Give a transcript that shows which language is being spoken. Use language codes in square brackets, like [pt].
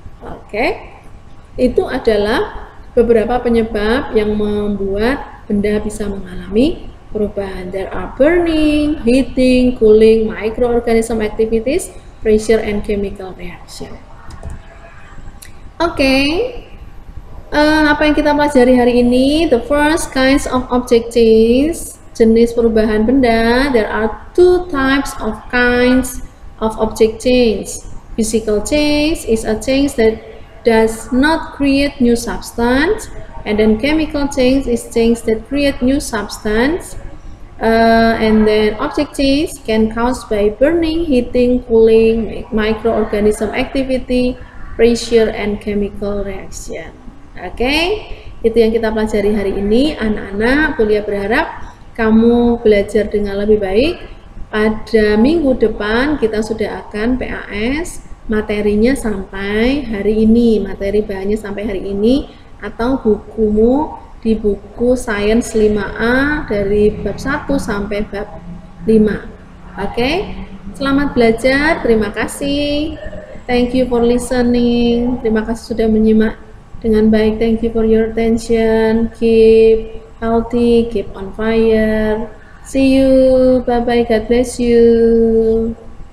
[id] Oke, itu adalah beberapa penyebab yang membuat benda bisa mengalami perubahan. [en] There are burning, heating, cooling, microorganism activities, pressure, and chemical reaction. Oke. [id] Apa yang kita pelajari hari ini? [en] The first kinds of object change, [id] jenis perubahan benda. [en] There are two types of kinds of object change. Physical change is a change that does not create new substance, and then chemical change is change that create new substance. And then object change can caused by burning, heating, cooling, microorganism activity, pressure, and chemical reaction. [id] Oke, itu yang kita pelajari hari ini. Anak-anak, Bu Lia berharap kamu belajar dengan lebih baik. Pada minggu depan kita sudah akan PAS, materinya sampai hari ini, materi bahannya sampai hari ini, atau bukumu di buku Sains 5A dari bab 1 sampai bab 5. Oke, selamat belajar, terima kasih. [en] Thank you for listening. [id] Terima kasih sudah menyimak dengan baik. [en] Thank you for your attention. Keep healthy, keep on fire. See you. Bye bye. God bless you.